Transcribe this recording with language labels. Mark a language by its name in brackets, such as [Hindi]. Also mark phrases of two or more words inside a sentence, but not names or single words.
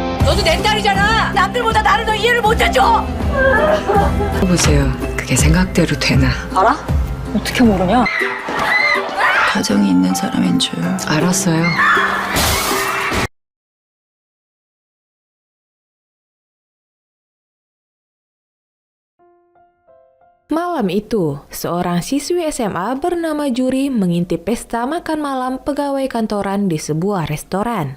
[Korean] 너도 내 딸이잖아. 남들보다 나를 더 이해를 못해줘. 보세요. 그게 생각대로 되나? 알아? 어떻게 모르냐? 가정이 있는 사람인 줄 알았어요. [Indonesian] Malam itu, seorang siswi SMA bernama Juri mengintip pesta makan malam pegawai kantoran di sebuah restoran.